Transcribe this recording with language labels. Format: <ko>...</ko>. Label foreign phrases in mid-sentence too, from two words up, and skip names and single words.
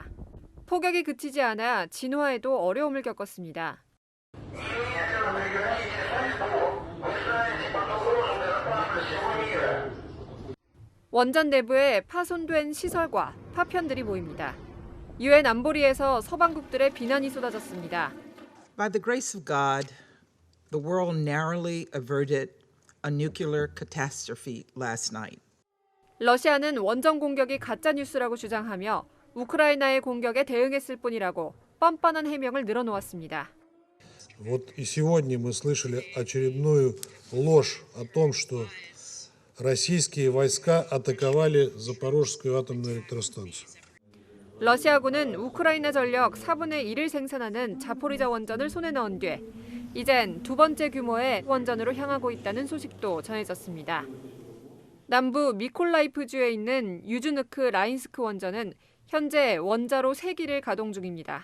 <ko>폭격이 그치지 않아 진화에도 어려움을 겪었습니다. 원전 내부에 파손된 시설과 파편들이 보입니다. 유엔 안보리에서 서방국들의 비난이 쏟아졌습니다.</ko> <en>By the grace of God, the world narrowly averted a nuclear catastrophe last night.</en> <ko>러시아는 원전 공격이 가짜 뉴스라고 주장하며 우크라이나의 공격에 대응했을 뿐이라고 뻔뻔한 해명을 늘어놓았습니다.</ko> <ru>Вот и сегодня мы слышали очередную ложь о том, что российские войска атаковали Запорожскую атомную электростанцию.</ru> <ko>러시아군은 우크라이나 전력 4분의 1을 생산하는 자포리자 원전을 손에 넣은 뒤 이젠 두 번째 규모의 원전으로 향하고 있다는 소식도 전해졌습니다. 남부 미콜라이프주에 있는 유주누크 라인스크 원전은 현재 원자로 3기를 가동 중입니다.</ko>